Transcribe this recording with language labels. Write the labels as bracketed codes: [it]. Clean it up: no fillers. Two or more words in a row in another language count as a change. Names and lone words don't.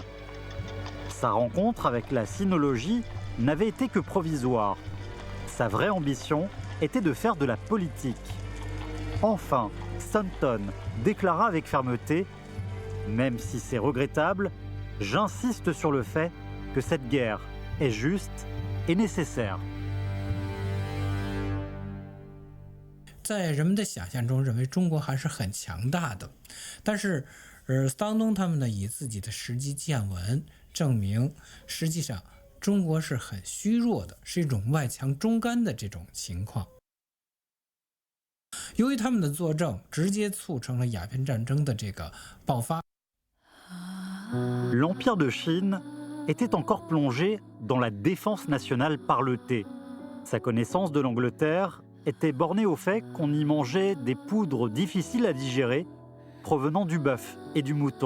[fr] Sa rencontre avec la sinologie n'avait été que provisoire. Sa vraie ambition était de faire de la politique. Enfin, Staunton déclara avec fermeté « Même si c'est regrettable, j'insiste sur le fait que cette guerre est juste et nécessaire. » [zh] 在人们的想象中，认为中国还是很强大的，但是，斯当东他们呢，以自己的实际见闻证明，实际上中国是很虚弱的，是一种外强中干的这种情况。由于他们的作证，直接促成了鸦片战争的这个爆发。 [fr] L'Empire de Chine était encore plongé dans la défense nationale parletée. Sa connaissance de l'Angleterre était bornée au fait qu'on y mangeait des poudres difficiles à digérer provenant du bœuf et du mouton.